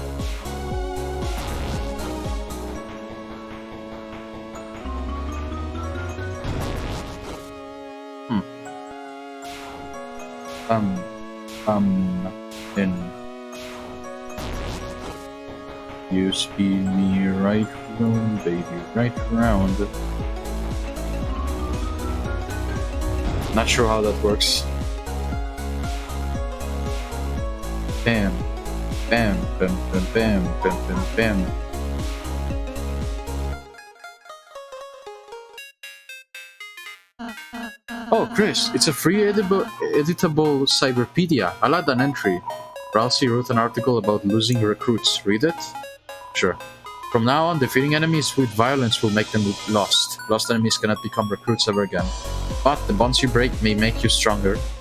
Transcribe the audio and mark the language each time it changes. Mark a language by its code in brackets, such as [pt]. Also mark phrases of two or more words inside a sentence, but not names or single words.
[en] In. You speed me right round, baby, right round. Not sure how that works. Bam, bam, bam, bam, bam, bam, bam, bam. Oh, Chris, it's a free editable cyberpedia. I'll add an entry. Ralsei wrote an article about losing recruits. Read it? Sure. From now on, defeating enemies with violence will make them lost. Lost enemies cannot become recruits ever again. But the bonds you break may make you stronger.